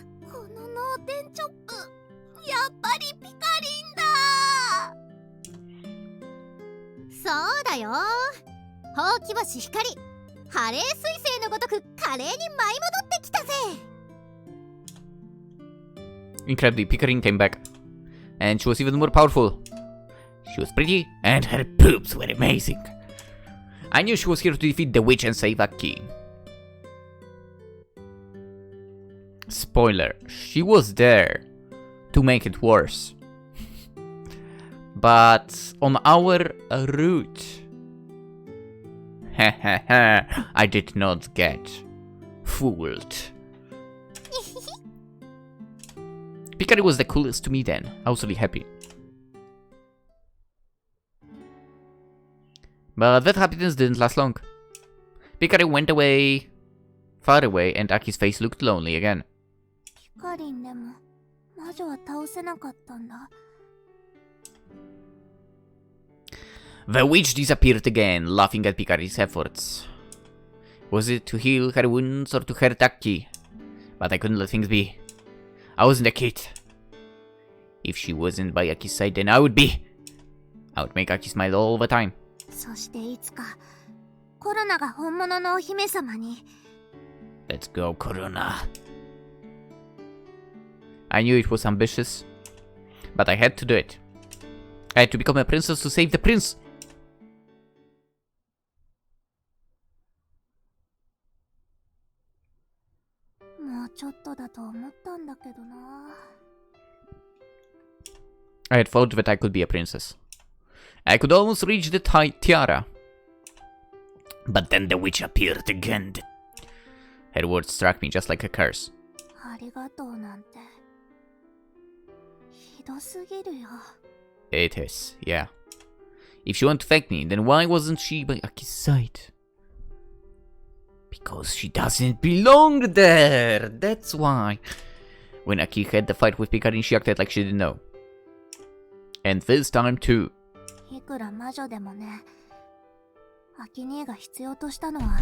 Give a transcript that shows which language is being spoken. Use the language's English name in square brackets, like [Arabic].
[Japanese] この脳天チョップ、やっぱりピカリンだ。そうだよ。ほうき星光、ハレー彗星のごとく華麗に舞い戻ってきたぜ。 [English] Incredibly, Pickering came back. And she was even more powerful. She was pretty, and her boobs were amazing. I knew she was here to defeat the witch and save Aki. Spoiler, she was there to make it worse. But on our route... I did not get fooled. Picari was the coolest to me then. I was really happy. But that happiness didn't last long. Picari went away, far away, and Aki's face looked lonely again. [Japanese] ピカリンでも魔女は倒せなかったんだ。 [English] The witch disappeared again, laughing at Picari's efforts. Was it to heal her wounds or to hurt Aki? But I couldn't let things be. I wasn't a kid. If she wasn't by Aki's side, then I would be. I would make Aki smile all the time. [Japanese] そしていつかコロナが本物のお姫様に。 [English] Let's go, Korona. I knew it was ambitious, but I had to do it. I had to become a princess to save the prince. [Japanese] もうちょっとだと思ったんだけどな。 [English] I had thought that I could be a princess. I could almost reach the tiara. But then the witch appeared again. Her words struck me just like a curse. [Japanese] ありがとうなんてひどすぎるよ。 [English] It is, yeah. If she wanted to thank me, then why wasn't she by Aki's side? Because she doesn't belong there! That's why. When Aki had the fight with Pikarin, she acted like she didn't know. And this time too. [Japanese] いくら魔女でもね、アキ兄が必要としたのは